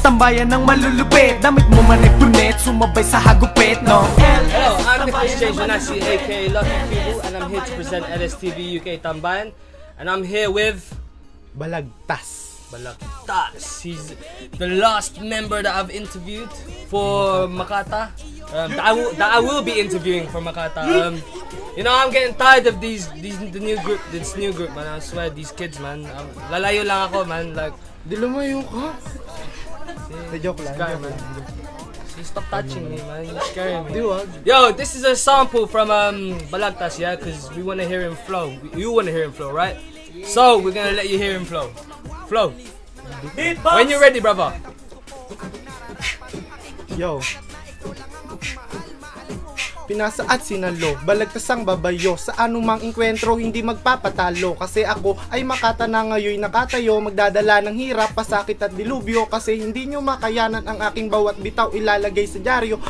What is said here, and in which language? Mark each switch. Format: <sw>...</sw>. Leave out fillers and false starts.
<tl>Tambayan ng malulupit, damit mo man ay punit, sumabay sa hagupit, no? LS.</tl> <en>Hello, I'm Nicholas James Onasi, aka Lucky People, and I'm here to present LSTV UK Tambayan. And I'm here with Balagtas. Balagtas. He's the last member that I've interviewed for Makata. That I will be interviewing for Makata. You know, I'm getting tired of this new group, man. I swear, these kids, man.</en> <tl>Lalayo lang ako, man. Like, Di lumayo ka. Joke lang.</tl> <en>guy, man. Stop touching me, man. You're scaring me.</en> <tl>Di wag.</tl> <en>Yo, this is a sample from Balagtas, yeah, because we want to hear him flow. You want to hear him flow, right? So we're gonna let you hear him flow. Flow. When you're ready, brother. Yo.</en> <tl>Pinasa at sinalo, balagtas ang babayo. Sa anumang inkwentro, hindi magpapatalo. Kasi ako ay Makata na ngayon nakatayo. Magdadala ng hirap, pasakit at dilubyo. Kasi hindi nyo makayanan ang aking bawat bitaw ilalagay sa dyaryo.</tl>